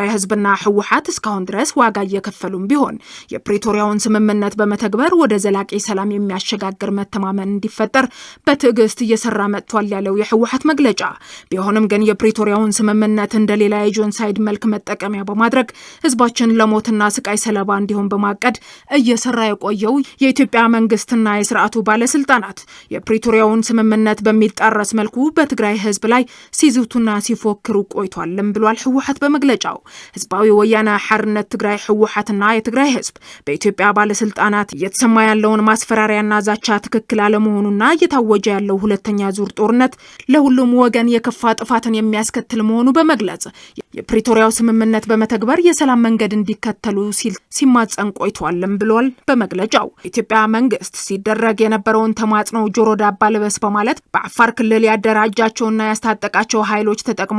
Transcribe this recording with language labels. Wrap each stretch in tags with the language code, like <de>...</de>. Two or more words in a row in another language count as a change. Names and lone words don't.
<am>ህዝብና ህወሓት እስካሁን ድረስ ዋጋ እየከፈሉም ቢሆን የፕሪቶሪያውን ስምምነት በመተግበር ወደ ዘላቂ ሰላም የሚያሸጋግር መተማመን እንዲፈጠር በትዕግስት እየሰራ መጥቷል ያለው የህወሓት መግለጫ፣ ቢሆንም ግን የፕሪቶሪያውን ስምምነት እንደሌላ የጆኖሳይድ መልክ መጠቀሚያ በማድረግ ህዝባችን ለሞትና ስቃይ ሰለባ እንዲሆን በማቀድ እየሰራ የቆየው የኢትዮጵያ መንግስትና የስርዓቱ ባለስልጣናት የፕሪቶሪያውን ስምምነት በሚጣረስ መልኩ በትግራይ ህዝብ ላይ ሲዝቱና ሲፎክሩ ቆይቷልም ብሏል ህወሓት በመግለጫው። ህዝባዊ ወያነ ሓርነት ትግራይ ህወሓትና የትግራይ ህዝብ በኢትዮጵያ ባለስልጣናት እየተሰማ ያለውን ማስፈራሪያና ዛቻ ትክክል አለመሆኑና እየታወጀ ያለው ሁለተኛ ዙር ጦርነት ለሁሉም ወገን የከፋ ጥፋትን የሚያስከትል መሆኑ በመግለጽ የፕሪቶሪያው ስምምነት በመተግበር የሰላም መንገድ እንዲከተሉ ሲማጸን ቆይቷልም ብሏል በመግለጫው። ኢትዮጵያ መንግስት ሲደረግ የነበረውን ተማጽኖ ጆሮ ዳባ ልበስ በማለት በአፋር ክልል ያደራጃቸውና ያስታጠቃቸው ኃይሎች ተጠቅሞ</am>